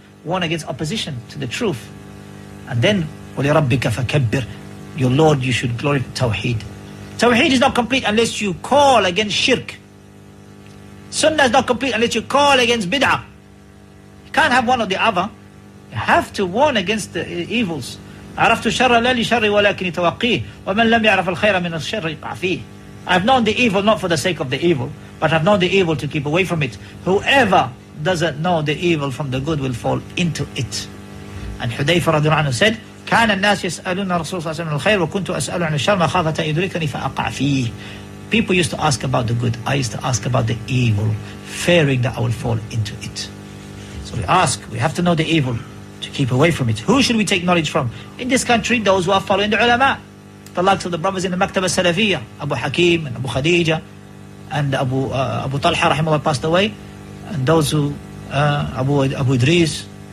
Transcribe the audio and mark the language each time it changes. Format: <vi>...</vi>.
<en>Warn against opposition to the truth. And then,</en> <ar>وَلِرَبِّكَ فَكَبِّرْ.</ar> <en>Your Lord, you should glorify Tawheed. Tawheed is not complete unless you call against shirk. Sunnah is not complete unless you call against bid'ah. You can't have one or the other. You have to warn against the evils.</en> <ar>عرفت الشر لا لشر ولكن توقيه ومن لم يعرف الخير من الشر يقع فيه.</ar> <en>I've known the evil not for the sake of the evil, but I've known the evil to keep away from it. Whoever doesn't know the evil from the good will fall into it. And Hudayfa radiallahu anhu said,</en> <ar>كان الناس يسألون رسول الله صلى الله عليه وسلم الخير وكنت أسأل عن الشر مخافة أن يدركني فأقع فيه.</ar> <en>People used to ask about the good. I used to ask about the evil, fearing that I will fall into it. So we have to know the evil to keep away from it. Who should we take knowledge from? In this country, those who are following the ulama. The likes of the brothers in the Maktaba Salafiyya, Abu Hakim and Abu Khadija, and Abu Talha rahimahullah passed away, and those who, Abu Idris.</en>